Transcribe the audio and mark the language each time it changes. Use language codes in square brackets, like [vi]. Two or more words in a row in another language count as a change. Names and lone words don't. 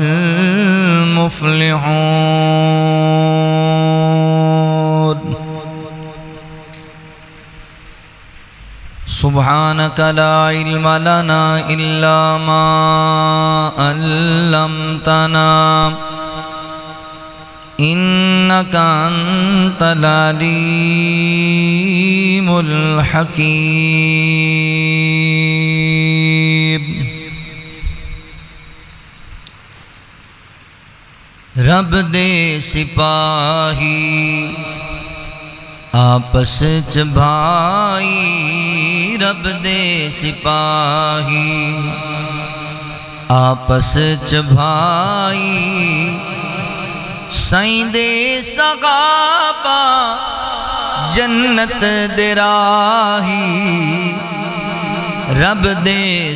[ar] المفلحون سبحانك لا علم لنا إلا ما علمتنا إنك أنت العليم الحكيم [pa] رب دے سپاہی آپس چ بھائی رب دے سپاہی آپس چ بھائی سائیں دے صحابہ جنت دے راہی رب دے